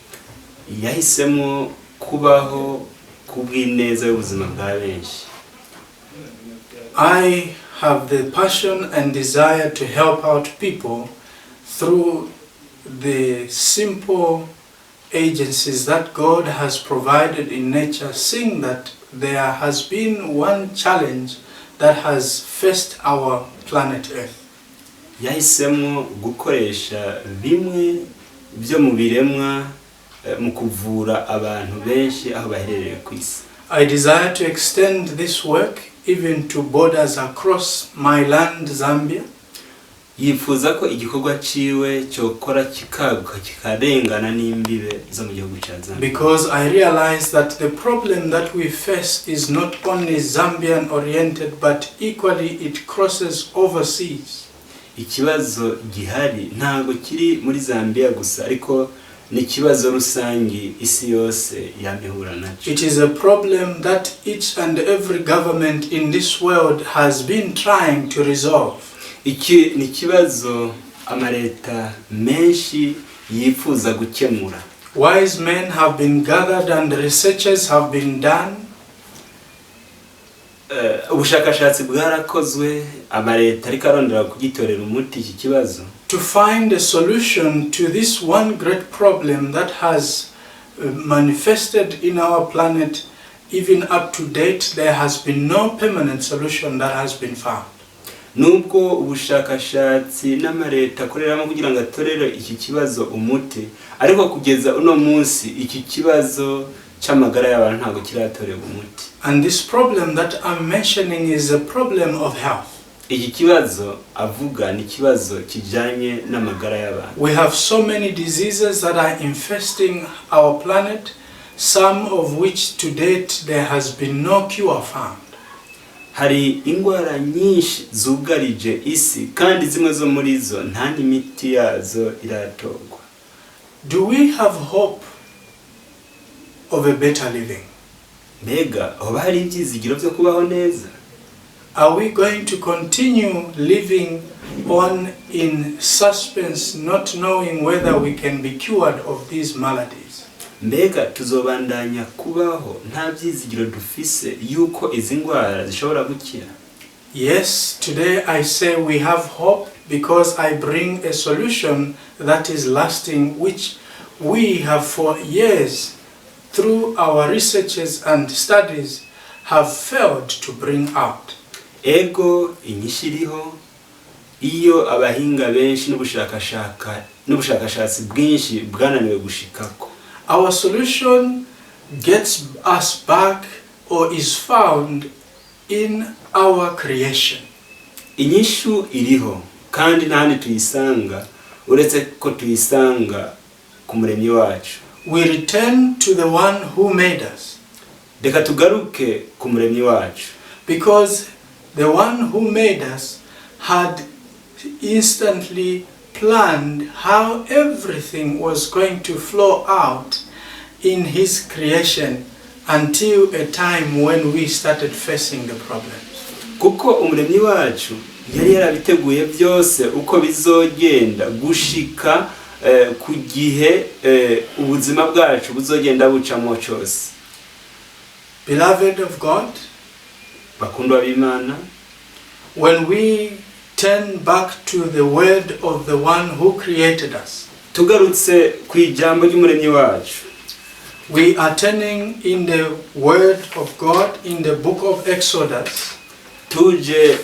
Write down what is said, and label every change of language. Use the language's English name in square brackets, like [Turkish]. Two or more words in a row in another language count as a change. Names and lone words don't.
[English] I have the passion and desire to help out people through the simple agencies that God has provided in nature, seeing that there has been one challenge that has faced our planet Earth. [Rundi] Yahisemo gukoresha bimwe byo mu biremwa mu kuvura abantu benshi aho baherereye ku isi. [English] I desire to extend this work even to borders across my land, Zambia. [Rundi] Yifuza ko igikorwa ciwe cyokora kikaguka kikarengana n'imbibe zo mu gihugu cya Zambia. [English] Because I realize that the problem that we face is not only Zambian oriented, but equally it crosses overseas. [Rundi] Ikibazo gihari ntago kiri muri Zambia gusa, ariko ni kibazo rusangi isi yose yamehura nacho. [English] It is a problem that each and every government in this world has been trying to resolve. [Rundi] Iki ni kibazo amareta menshi yifuza gukemura. [English] Wise men have been gathered and researches have been done. [Rundi] Ubushakashatsi bwarakozwe, amareta ariko arondera kugitorera umuti iki kibazo, [English] to find a solution to this one great problem that has manifested in our planet. Even up to date, there has been no permanent solution that has been found. [Rundi] Nubwo ubushakashatsi n'amareta akoreramo kugira ngo atorere iki kibazo umuti, ariko kugeza uno munsi iki kibazo cy'amagara y'abantu ntago kiratorera umuti. [English] And this problem that I'm mentioning is a problem of health. [Rundi] Iki kibazo avuga ni kibazo kijanye n'amagara y'abantu. [English] We have so many diseases that are infesting our planet, some of which to date there has been no cure found. [Rundi] Hari ingwara nyinshi zugarije isi, kandi zimwe zo muri zo nta n'imiti yazo iratogwa. [English] Do we have hope of a better living? [Rundi] Mbega hoba hari ibyizigiro byo kubaho neza? [English] Are we going to continue living on in suspense, not knowing whether we can be cured of these maladies? [Rundi] Mbega tuzobandanya kubaho nta byizigiro dufise yuko izi ngwara zishobora gukira? [English] Yes, today I say we have hope because I bring a solution that is lasting, which we have for years through our researches and studies have failed to bring out. [Rundi] Ego inyishiriho iyo abahinga benshi n'ubushakashatsi bwinshi bwananiwe gushikako. [English] Our solution gets us back or is found in our creation. [Rundi] Inyishu iriho kandi ntani tuyisanga uretse ko tuyisanga ku muremyi wacu. [English] We return to the one who made us. [Rundi] Reka tugaruke ku muremyi wacu. [English] Because the one who made us had instantly planned how everything was going to flow out in his creation until a time when we started facing the problems. [Rundi] Kuko umuremyi wacu yari yarabiteguye byose uko bizogenda gushika ku gihe ubuzima bwacu buzogenda bucamo cyose. [English] Beloved of God, [Rundi] bakundwa b'Imana, [English] when we turn back to the word of the one who created us, [Rundi] tugarutse ku ijambo ry'umuremyi wacu, [English] we are turning in the word of God in the book of Exodus.